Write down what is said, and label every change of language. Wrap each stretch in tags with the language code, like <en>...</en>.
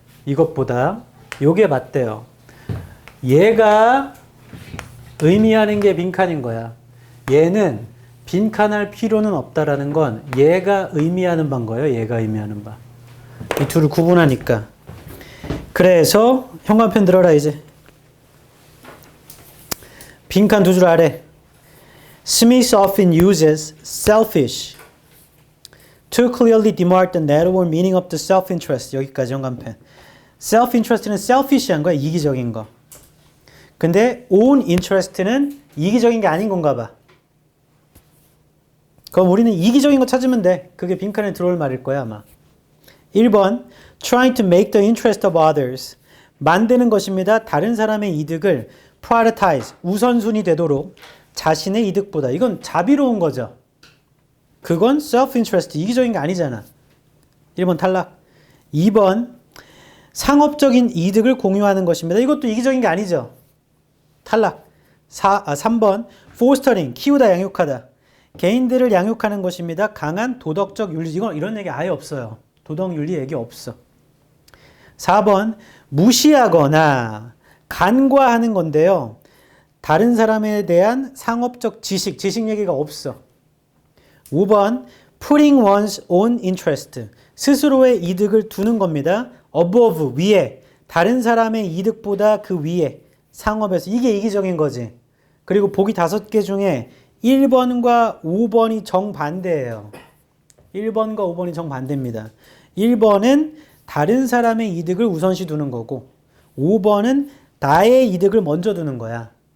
<ko>이것보다 요게 맞대요. 얘가 의미하는 게 빈칸인 거야. 얘는 빈칸할 필요는 없다라는 건 얘가 의미하는 바인 거예요. 얘가 의미하는 바. 이 둘을 구분하니까. 그래서 현관펜 들어라 이제. 빈칸 두 줄 아래.</ko> <en>Smith often uses selfish to clearly demark the narrower meaning of the self-interest.</en> <ko>여기까지 현관펜. self-interest는 selfish한 거야. 이기적인 거. 근데 own interest는 이기적인 게 아닌 건가 봐. 그럼 우리는 이기적인 거 찾으면 돼. 그게 빈칸에 들어올 말일 거야 아마.</ko> <en>1번 trying to make the interest of others.</en> <ko>만드는 것입니다. 다른 사람의 이득을 prioritize, 우선순위 되도록 자신의 이득보다. 이건 자비로운 거죠. 그건 self-interest, 이기적인 게 아니잖아. 1번 탈락. 2번 상업적인 이득을 공유하는 것입니다. 이것도 이기적인 게 아니죠. 탈락. 3번 fostering, 키우다 양육하다. 개인들을 양육하는 것입니다. 강한 도덕적 윤리. 이건 이런 얘기 아예 없어요. 도덕 윤리 얘기 없어. 4번 무시하거나 간과하는 건데요. 다른 사람에 대한 상업적 지식 얘기가 없어.</ko> <en>5번 putting one's own interest.</en> <ko>스스로의 이득을 두는 겁니다. above, 위에. 다른 사람의 이득보다 그 위에. 상업에서. 이게 이기적인 거지. 그리고 보기 5개 중에 1번과 5번이 정반대예요. 1번과 5번이 정반대입니다. 1번은 다른 사람의 이득을 우선시 두는 거고 5번은 나의 이득을 먼저 두는 거야.</ko>